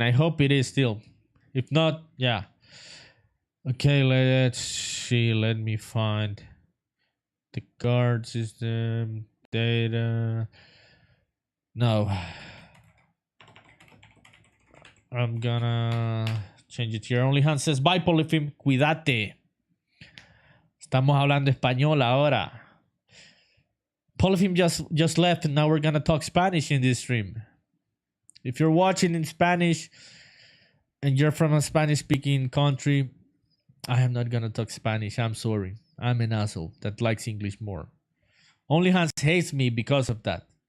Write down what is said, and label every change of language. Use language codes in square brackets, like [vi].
[en] I hope it is still. If not, yeah. Okay, let's see. Let me find the card system, data. No. I'm gonna change it here. Only hand says, bye, Polyphim. [es] Cuídate. Estamos hablando español ahora. [en] Polyphim just left, and now we're gonna talk Spanish in this stream. If you're watching in Spanish and you're from a Spanish-speaking country, I am not gonna talk Spanish. I'm sorry. I'm an asshole that likes English more. Only Hans hates me because of that.